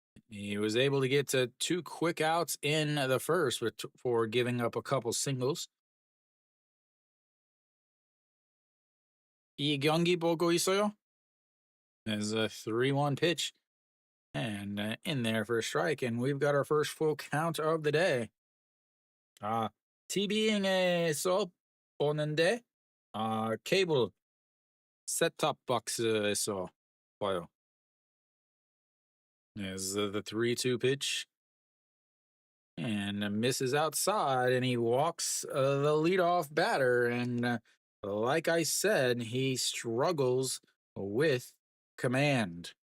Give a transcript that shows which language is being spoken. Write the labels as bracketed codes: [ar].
[en] He was able to get to two quick outs in the first for giving up a couple singles. [ko] 이 경기 보고 있어요? [en] As a 3-1 pitch, and in there for a strike, and we've got our first full count of the day. [ko] TVing에서 보는데 케이블 셋탑 박스에서 봐요. [en] As the 3-2 pitch, and misses outside, and he walks the leadoff batter. And like I said, he struggles with command.